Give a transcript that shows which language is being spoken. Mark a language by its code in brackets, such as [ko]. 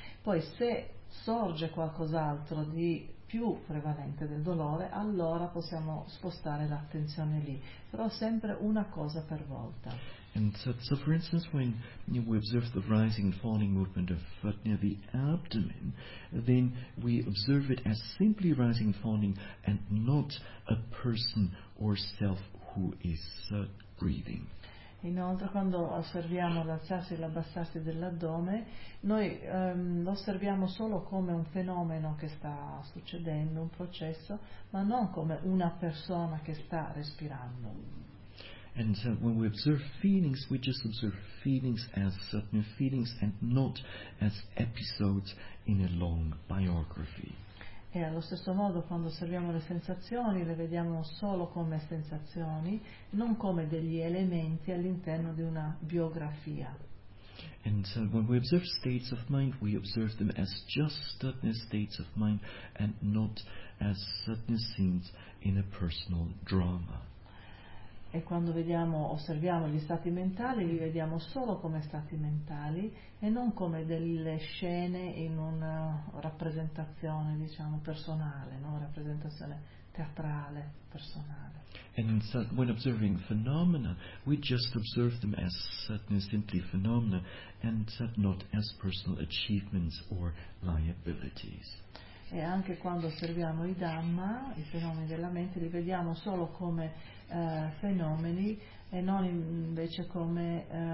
[it] Poi se sorge qualcos'altro di più prevalente del dolore, allora possiamo spostare l'attenzione lì, però sempre una cosa per volta. [en] And so for instance, when we observe the rising and falling movement of the abdomen, then we observe it as simply rising and falling and not a person or self who is breathing. [it] Inoltre, quando osserviamo l'alzarsi e l'abbassarsi dell'addome, noi lo osserviamo solo come un fenomeno che sta succedendo, un processo, ma non come una persona che sta respirando. [en] And so when we observe feelings, we just observe feelings as certain feelings and not as episodes in a long biography. [it] E allo stesso modo, quando osserviamo le sensazioni, le vediamo solo come sensazioni, non come degli elementi all'interno di una biografia. [en] And so when we observe states of mind, we observe them as just certain states of mind and not as certain scenes in a personal drama. [it] E quando osserviamo gli stati mentali, li vediamo solo come stati mentali e non come delle scene in una rappresentazione, diciamo, personale, no? Rappresentazione teatrale, personale. [en] And so when observing phenomena, we just observe them as certain simply phenomena and not as personal achievements or liabilities. [it] E anche quando osserviamo i Dhamma, i fenomeni della mente, li vediamo solo come fenomeni e non invece come